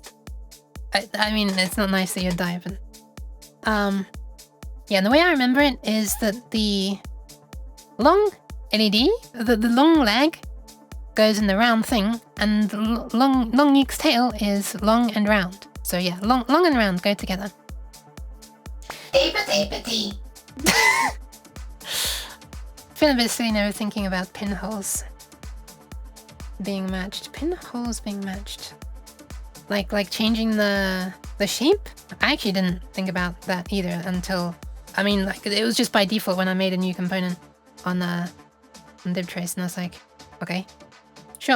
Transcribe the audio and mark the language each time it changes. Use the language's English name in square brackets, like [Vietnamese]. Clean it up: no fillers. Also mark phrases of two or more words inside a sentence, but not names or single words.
[English] I mean, it's not nice that you die, but... yeah, and the way I remember it is that the long LED, the long leg goes in the round thing, and the long Nuke's tail is long and round. So yeah, long and round go together. Dee-ba-dee-ba-dee. Feel a bit silly now thinking about pinholes being matched. Pinholes being matched. Like changing the shape? I actually didn't think about that either until... I mean, like, it was just by default when I made a new component on DibTrace, and I was like, okay, sure.